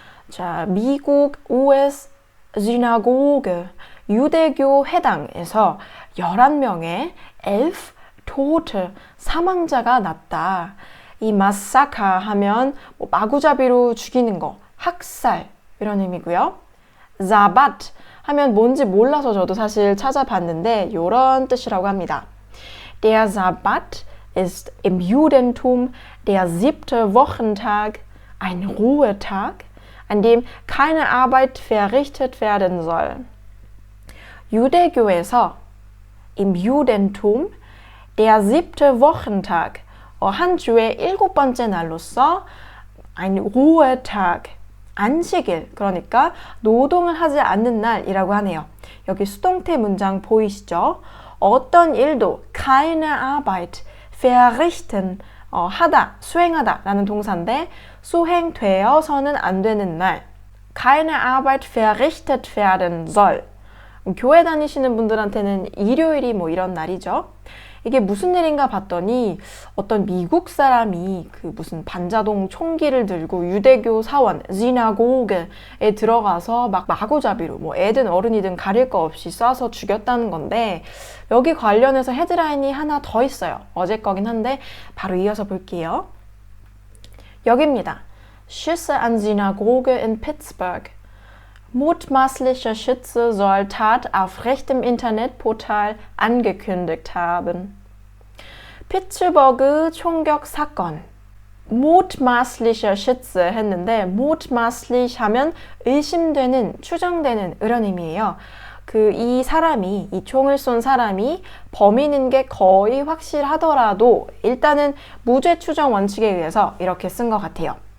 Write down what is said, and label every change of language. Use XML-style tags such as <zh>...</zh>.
<ko>자, 미국 US Synagoge 유대교 회당에서 11명의</ko> <de>11 Tote</de> <ko>사망자가 났다. 이 마사카 하면 뭐 마구잡이로 죽이는 거, 학살 이런 의미고요. Sabbat 하면 뭔지 몰라서 저도 사실 찾아봤는데 이런 뜻이라고 합니다.</ko> <de>Der Sabbat ist im Judentum der 7. Wochentag, ein Ruhetag, an dem keine Arbeit verrichtet werden soll.</de> <ko>유대교에서</ko> <de>im Judentum der 7.</de> <ko>Wochentag, 한 주의 7번째 날로서</ko> <de>ein Ruhetag,</de> <ko>안식일, 그러니까 노동을 하지 않는 날이라고 하네요. 여기 수동태 문장 보이시죠? 어떤 일도</ko> <de>keine Arbeit verrichten,</de> <ko>하다, 수행하다 라는 동사인데 수행되어서는 안 되는 날.</ko> <de>keine Arbeit verrichtet werden soll.</de> <ko>교회 다니시는 분들한테는 일요일이 뭐 이런 날이죠. 이게 무슨 일인가 봤더니 어떤 미국 사람이 그 무슨 반자동 총기를 들고 유대교 사원 시나고그에 들어가서 막 마구잡이로 뭐 애든 어른이든 가릴 거 없이 쏴서 죽였다는 건데 여기 관련해서 헤드라인이 하나 더 있어요. 어제 거긴 한데 바로 이어서 볼게요. 여기입니다.</ko> <de>Schüsse an Synagoge in Pittsburgh. Mutmaßlicher Schütze soll Tat auf rechtem Internetportal angekündigt haben.</de> <ko>피츠버그 총격 사건.</ko> <de>mutmaßlicher Schütze</de> <ko>했는데 mutmaßlich 하면 의심되는, 추정되는 이런 의미예요. 이 사람이, 이 총을 쏜 사람이 범인인 게 거의 확실하더라도 일단은 무죄 추정 원칙에 의해서 이렇게 쓴 것 같아요.</ko>